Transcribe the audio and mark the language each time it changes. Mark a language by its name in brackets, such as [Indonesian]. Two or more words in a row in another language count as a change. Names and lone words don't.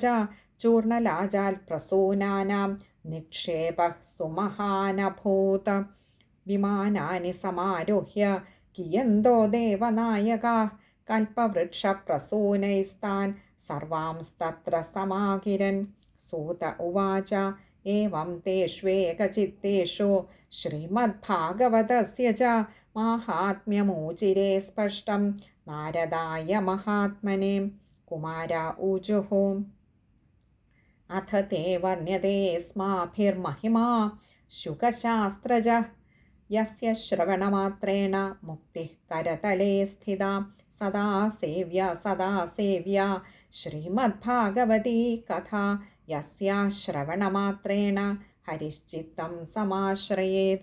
[Sanskrit] ചൂർണലാജാൽപ്രസൂനാനാം നിക്ഷേപഃ സുമഹാനഭൂത്. വിമാനാനി സമാരുഹ്യ കിയന്തോ ദേവനായകാഃ. കൽപ്പവൃക്ഷപ്രസൂനൈസ്താൻ സർവാംസ്തത്ര സമാകിരൻ. सूत उवाच एवं तेष्वेकचित्तेषु श्रीमद्भागवतस्य च माहात्म्यमुचिरे स्पष्टं नारदाय महात्मने। कुमारा ऊजुः अथ ते वर्ण्यतेऽस्माभिर्महिमा शुकशास्त्रजः यस्य श्रवणमात्रेण मुक्तिः करतले स्थिता सदा सेव्या श्रीमद्भागवती कथा यस्या श्रवणमात्रेण हरिश्चित्तं समाश्रयेत।